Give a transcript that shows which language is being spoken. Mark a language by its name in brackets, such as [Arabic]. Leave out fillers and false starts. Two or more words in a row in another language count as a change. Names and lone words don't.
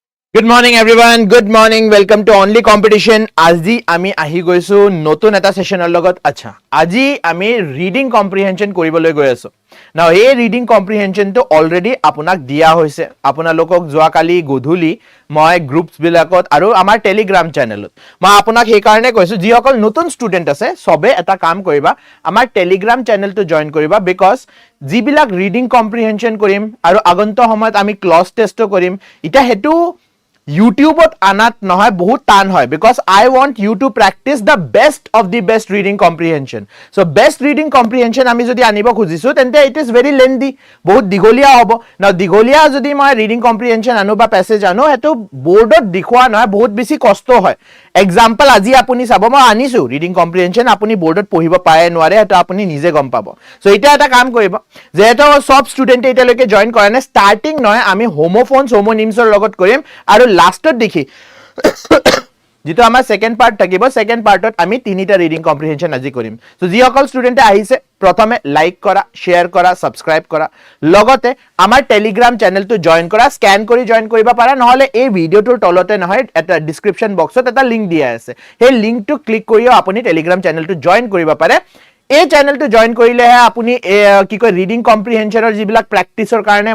[English] Good morning everyone. Good morning. Welcome to Only Competition. [Assamese] আজি আমি আহি গৈছো নতুন এটা সেশনৰ লগত আচ্ছা আজি আমি [English] reading comprehension [Assamese] কৰিবলৈ গৈ আছো নাও এই [English] reading comprehension [Assamese] অলৰেডি আপোনাক দিয়া হৈছে আপোনালোকক যোৱাকালি গধূলি মই গ্ৰুপছ বিলাকত আৰু আমাৰ টেলিগ্ৰাম চেনেলত মই আপোনাক সেই কাৰণে কৈছো যিসকল নতুন ষ্টুডেন্ট আছে সবে এটা কাম কৰিবা আমাৰ টেলিগ্ৰাম চেনেলটো জয়েন কৰিবা বিকজ যিবিলাক [English] reading comprehension [Assamese] কৰিম আৰু আগন্ত সময়ত আমি [English] cloze test [Assamese] কৰিম এটা হেতু YouTube ত আনত নহয় বহুত টান হয় [English] because I want you to practice the best of the best reading comprehension. So best reading comprehension [Assamese] আমি যদি আনিব খুজিছু তেন্তে [English] it is very lengthy [Assamese] বহুত দিঘলীয়া হ'ব. Now দিঘলীয়া যদি মই [English] reading comprehension [Assamese] আনো বা passage আনো এটা board ত দেখুওৱা নহয় বহুত বেছি কষ্ট হয়. Example আজি আপুনি চাব মই আনিছো [English] reading comprehension [Assamese] আপুনি board ত পঢ়িব পাৰে নোৱাৰে এটা আপুনি নিজে গম পাব. So এটা এটা কাম কৰিব যে এটা সব student এটা লোকে join কৰাণে starting নহয় আমি [English] homophones homonyms [Assamese] ৰ লগত কৰিম আৰু লাস্টত দেখি যেটো আমাৰ [English] second part [Assamese] থাকিব [English] second part [Assamese] আমি তিনিটা [English] reading comprehension [Assamese] আজি কৰিম সো যি অকল ষ্টুডেন্টে আহিছে প্ৰথমে লাইক কৰা শেয়ার কৰা সাবস্ক্রাইব কৰা লগতে আমাৰ টেলিগ্রাম চেনেলটো জয়েন কৰা স্ক্যান কৰি জয়েন কৰিবা পাৰা নহলে এই ভিডিওটোৰ তলতে নহয় এটা [English] description box [Assamese] এটা লিংক দিয়া আছে সেই লিংকটো ক্লিক কৰিও আপুনি টেলিগ্রাম চেনেলটো জয়েন কৰিবা পাৰে এই চেনেলটো জয়েন কৰিলে আপুনি কি কয় [English] reading comprehension [Assamese] যিবিলাক প্ৰ্যাকটিছৰ কাৰণে